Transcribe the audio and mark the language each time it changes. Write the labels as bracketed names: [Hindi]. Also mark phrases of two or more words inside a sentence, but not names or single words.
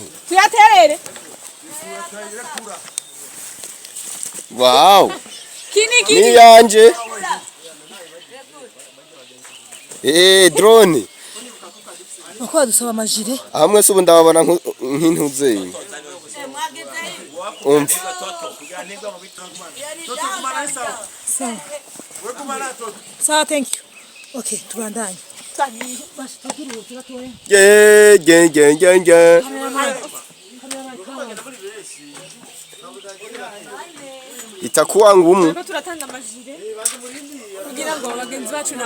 [Rundi] Tuyaterere? Wow. Kini. Ni yanje. Drone. Uko dusaba amajire? Hamwe se ubu ndababona nk'intuze. [English] So thank you. [Rundi] Okay, tubandanye. [Swahili] Itakuwa ngumu. [Rundi] Turatanga amajire kugira ngo abagenzi bacu nabo